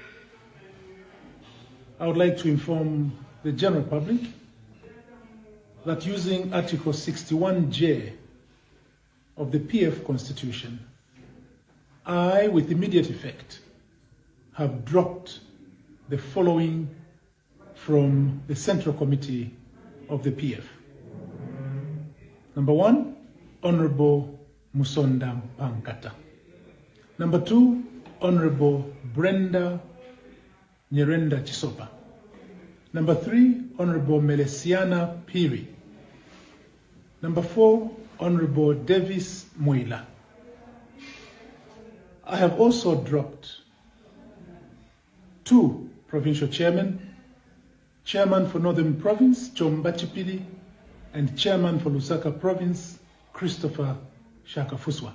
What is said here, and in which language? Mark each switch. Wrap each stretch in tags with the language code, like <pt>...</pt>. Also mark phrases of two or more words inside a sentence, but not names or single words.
<en>I would like to inform the general public that using Article 61J of the PF Constitution, I, with immediate effect, have dropped the following from the Central Committee of the PF. Number 1, Honorable Musonda Mpankata. Number 2, Honorable Brenda Nyirenda Chisopa. Number 3, Honorable Melesiana Piri. Number 4, Honorable Davis Mwela. I have also dropped 2 provincial chairmen, Chairman for Northern Province, Chomba Chipili, and Chairman for Lusaka Province, Christopher Shakafuswa.</en>